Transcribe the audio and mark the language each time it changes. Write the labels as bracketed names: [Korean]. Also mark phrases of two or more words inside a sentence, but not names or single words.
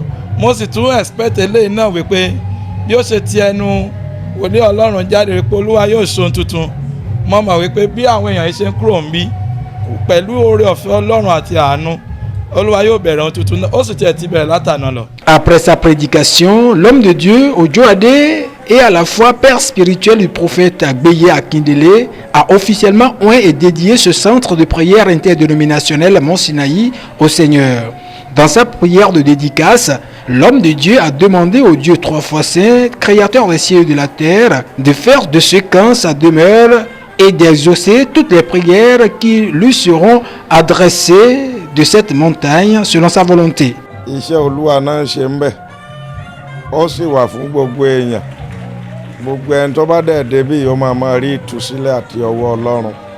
[Yoruba] mo sì tún expect eléyìí náà wípé bí ó ṣe ti ẹnu wòlíì Ọlọ́run jáde wípé Olúwa yóò ṣe ohun tuntun. mo mọ̀ wípé bí àwọn èèyàn yìí ṣe ń kúrò ń bí pẹ̀lú oore ọ̀fẹ́ Ọlọ́run àti àánú Olúwa yóò bẹ̀rẹ̀ ohun tuntun ó sì tiẹ̀ ti bẹ̀rẹ̀ látàná lọ. [French] Après sa prédication, l'homme de Dieu, Ojo Ade, et à la fois père spirituel du prophète Agbeye Akindele, a officiellement oint et dédié ce centre de prière interdénominationnel à Mont-Sinaï au Seigneur. Dans sa prière de dédicace, l'homme de Dieu a demandé au Dieu trois fois saint, créateur des cieux et de la terre, de faire de ce camp sa demeure et d'exaucer toutes les prières qui lui seront adressées de cette montagne selon sa volonté. [Yoruba] iṣẹ́ Olúwa náà ṣe ń bẹ̀ ó sì wà fún gbogbo èèyàn gbogbo ẹni tó bá dẹ̀ débí yóò máa rí ìtúsílẹ̀ àti ọwọ́ Ọlọ́run.